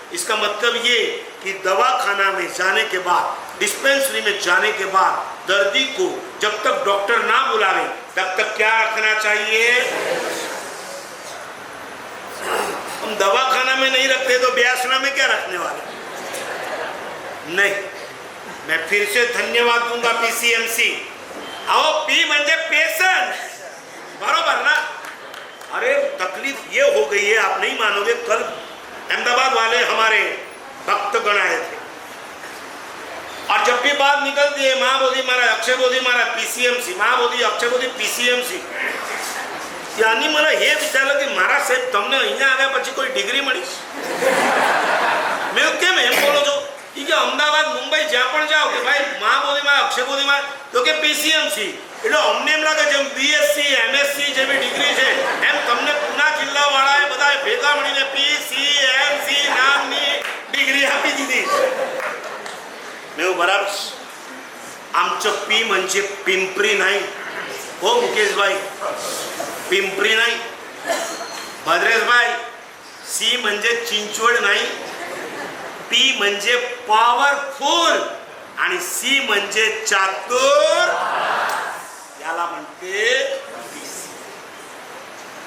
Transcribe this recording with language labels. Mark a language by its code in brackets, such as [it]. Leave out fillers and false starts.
[hi] इसका मतलब ये कि दवाखाना में जाने के बाद, डिस्पेंसरी में जाने के बाद दर्दी को जब तक डॉक्टर ना बुलावे तब तक क्या रखना चाहिए? हम दवाखाना में नहीं रखते तो ब्यासना में क्या रखने वाले? नहीं। मैं फिर से धन्यवाद दूंगा पीसीएमसी। [mr] आओ, पी म्हणजे पेशेंट, बरोबर ना? [hi] अरे तकलीफ ये हो गई है, आप नहीं मानोगे, कल अहमदाबाद वाले हमारे भक्तगण आए थे और जब भी बात निकलती है महाबोधि महाराज, अक्षय बोधी महाराज, पीसीएमसी, महाबोधि, अक्षय बोधी, पीसीएमसी, यानी [mr] मला हे विचारलं की [hi] महाराज साहेब [gu] તમને અહીંયા આવ્યા પછી કોઈ ડિગ્રી મળી? મેં કેમ એમ બોલો છો? કે અમદાવાદ મુંબઈ જ્યાં પણ જાઓ કે ભાઈ મહાબોધિમાં અક્ષયબોધિમાં તો કે પીસીએમસી, એટલે અમને એમ લાગે જેમ બીએસસી એમએસસી જેવી ડિગ્રી છે એમ તમને પૂના જિલ્લાવાળાએ બધાએ ભેગા મળીને પીસીએમસી નામની ડિગ્રી આપી દીધી। મેં બરાબર, [mr] आमचं पी म्हणजे पिंपरी नाही हो मुकेशभाई, पिंपरी नाही। भद्रेशभाई, सी म्हणजे चिंचवड नाही, पी म्हणजे पॉवरफुल आणि सी म्हणजे चातुर, याला म्हणते पीसी।